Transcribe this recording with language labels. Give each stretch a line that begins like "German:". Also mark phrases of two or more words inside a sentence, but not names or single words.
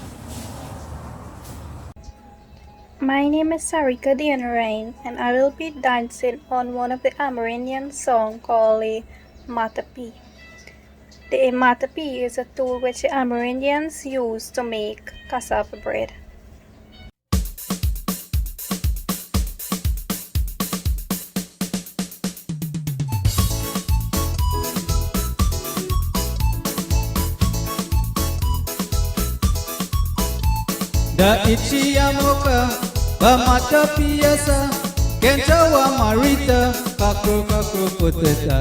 English: My name is Sarika Dianaraine, and I will be dancing on one of the Amerindian song called Matapi. The matapi is a tool which the Amerindians use to make cassava bread.
Arawak: Da ichiyamoka bamata piyasa kenta wa marita kakro kakro poteta.